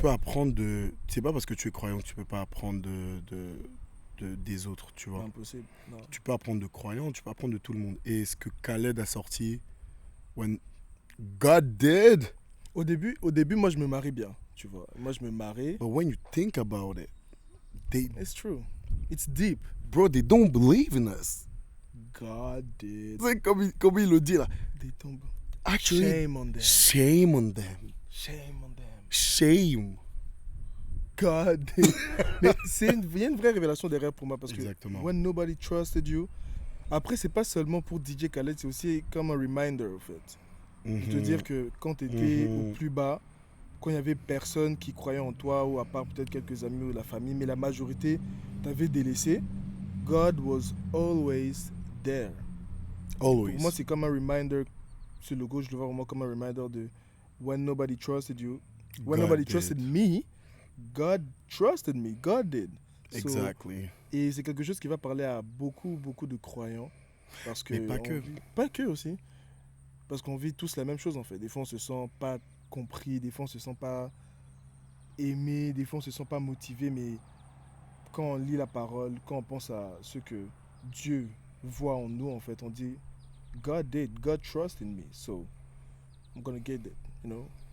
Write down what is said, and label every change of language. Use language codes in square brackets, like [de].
[fr] peux apprendre de. C'est pas parce que tu es croyant que tu peux pas apprendre des autres, tu vois. Impossible. Non. Tu peux apprendre de croyants, tu peux apprendre de tout le monde. Et ce que Khaled a sorti, When God Did, Au début, moi, je me marie bien, tu vois. Moi, je me marie. [en] but when you think about it, they, It's true. It's deep. bro, they don't believe in us. God did. [fr] C'est comme il le dit là. [en] They don't. Actually, Shame on them. shame on them. Shame on them. Shame. God did. [fr] Mais il y a une vraie révélation derrière pour moi parce Exactement. [en] que When Nobody Trusted You. [fr] Après, c'est pas seulement pour DJ Khaled, c'est aussi comme un reminder, en fait. De te Mhm. dire que quand tu étais Mhm. au plus bas, quand il n'y avait personne qui croyait en toi, ou à part peut-être quelques amis ou la famille, mais la majorité t'avait délaissé, [en] God was always there. Always. [fr] Pour moi, c'est comme un reminder. Ce logo, je le vois vraiment comme un reminder de [en] When nobody trusted you. When God nobody did. trusted me, God trusted me. God did. So, Exactly. [fr] et c'est quelque chose qui va parler à beaucoup, beaucoup de croyants. Parce que Mais pas que. pas que aussi. Parce qu'on vit tous la même chose en fait. Des fois, on se sent pas compris, des fois, on se sent pas aimé, des fois, on se sent pas motivé. Mais quand on lit la parole, quand on pense à ce que Dieu voit en nous, en fait, on dit [en] God did, God trust in me, so I'm gonna get it, you know?